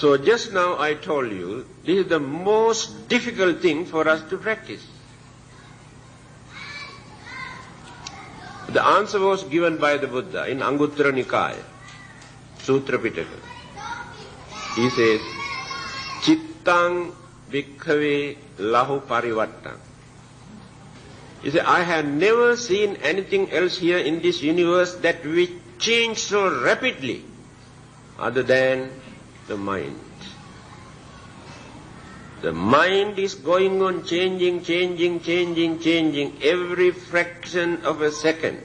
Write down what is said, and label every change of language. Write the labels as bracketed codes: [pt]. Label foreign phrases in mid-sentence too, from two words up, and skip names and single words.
[en] So just now I told you, this is the most difficult thing for us to practice. The answer was given by the Buddha in Anguttara Nikaya, Sutra Pitaka. He says, [pi] Chittang bhikkhave lahu parivattang. [en] He said, I have never seen anything else here in this universe that will change so rapidly other than the mind. The mind is going on changing every fraction of a second.